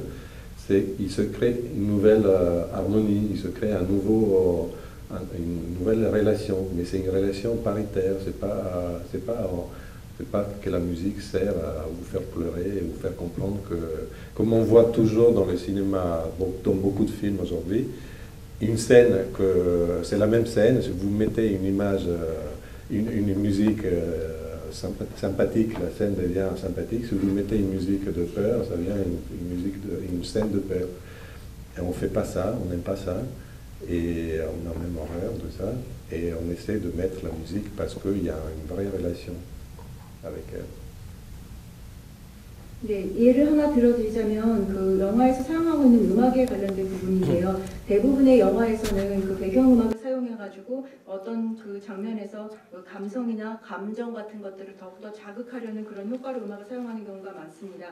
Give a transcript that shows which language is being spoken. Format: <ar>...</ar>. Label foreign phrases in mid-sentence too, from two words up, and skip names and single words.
<fr>Il se crée une nouvelle harmonie, il se crée une nouvelle relation, mais c'est une relation paritaire, c'est pas que la musique sert à vous faire pleurer et vous faire comprendre que, comme on voit toujours dans le cinéma, dans beaucoup de films aujourd'hui, une scène, c'est la même scène, si vous mettez une image, une musique sympathique, la scène devient sympathique. Si vous mettez une musique de peur, ça devient une scène de peur. Et on ne fait pas ça, on n'aime pas ça, et on a même horreur de ça, et on essaie de mettre la musique parce qu'il y a une vraie relation avec elle.</fr> <ko>네, 예를 하나 들어드리자면 그 영화에서 사용하고 있는 음악에 관련된 부분인데요. 대부분의 영화에서는 그 배경음악을 사용해가지고 어떤 그 장면에서 그 감성이나 감정 같은 것들을 더욱더 자극하려는 그런 효과로 음악을 사용하는 경우가 많습니다.</ko>